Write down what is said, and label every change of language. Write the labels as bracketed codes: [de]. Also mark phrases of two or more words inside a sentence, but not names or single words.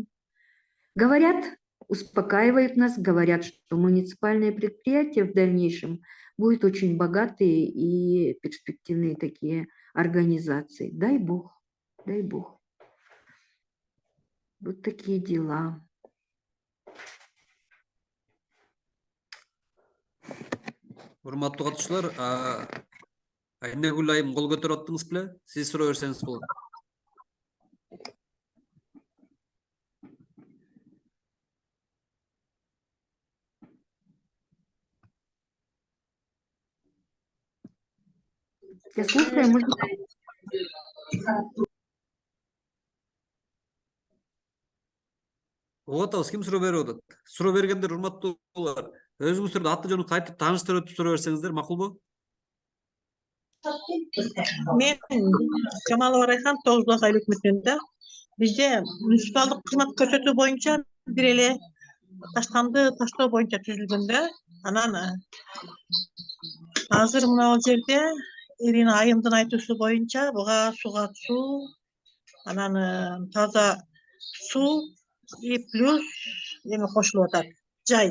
[ru] Говорят, успокаивают нас, говорят, что муниципальные предприятия в дальнейшем будут очень богатые и перспективные такие организации. Дай Бог, дай Бог. Вот такие дела. [ky] Урматтуу катышуулар, Айнагүл айым кол көтөрүп аттыңыз беле? Сиз суроо берсеңиз болот. [ru] Я слушаю, может... [ky] Угатабыз, ким суроо берип атат? Суроо бергендер урматтуулар, өзүңүздөрдү аты жөнү кайтып тааныштырып өтүп суроо берсеңиздер макулбу? Мен Камалова Райхан, Тоғызбұлақ айлық өкмөтүндө бизде муниципалдык кызмат көрсөтүү боюнча бир эле таштанды таштоо боюнча түзүлгөндө, анан азыр мына жерде Ирина айымдын айтуусу боюнча буга суга суу, анан таза суу [ru] и плюс [ky] эме кошулуп атат, жай.